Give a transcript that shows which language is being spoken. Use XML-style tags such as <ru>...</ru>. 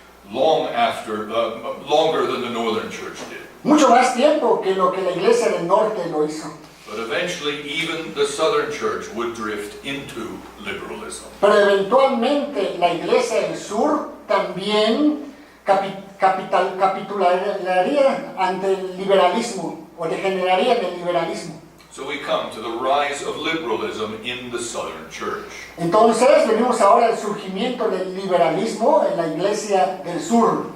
<en>Longer than the northern church did.</en> <es>mucho más tiempo que lo que la iglesia del norte lo hizo.</es> <en>But eventually, even the southern church would drift into liberalism.</en> <es>Pero eventualmente la iglesia del sur también capitularía ante el liberalismo o degeneraría en el liberalismo.</es> <en>So we come to the rise of liberalism in the southern church.</en> <es>Entonces venimos ahora al surgimiento del liberalismo en la iglesia del sur.</es>